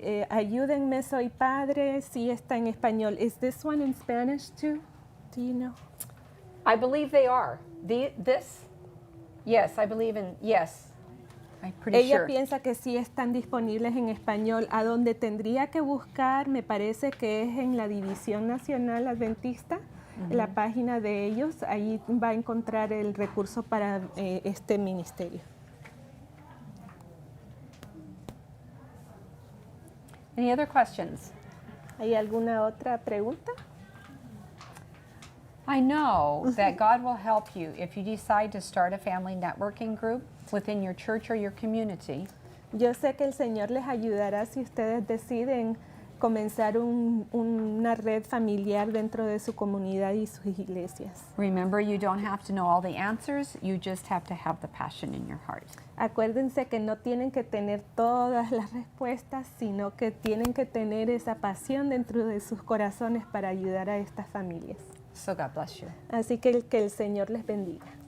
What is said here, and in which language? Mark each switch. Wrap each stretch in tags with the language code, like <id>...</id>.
<es>Ayúdenme, soy padre, sí está en español.</es> <en>Is this one in Spanish too? Do you know? I believe they are. This? Yes, I believe in, yes. I'm pretty</en> <es>Ella</es> <en>sure.</en> <es>piensa que sí están disponibles en español. A donde tendría que buscar, me parece que es en la División Nacional Adventista, la página de ellos. Ahí va a encontrar el recurso para este ministerio.</es> <en>Any other questions?</en> <es>¿Hay alguna otra pregunta?</es> <en>I know that God will help you if you decide to start a family networking group within your church or your community.</en> <es>Yo sé que el Señor les ayudará si ustedes deciden comenzar una red familiar dentro de su comunidad y sus iglesias.</es> <en>Remember, you don't have to know all the answers, you just have to have the passion in your heart.</en> <es>Acuérdense que no tienen que tener todas las respuestas, sino que tienen que tener esa pasión dentro de sus corazones para ayudar a estas familias.</es> <en>So God bless you.</en> <es>Así que el Señor les bendiga.</es>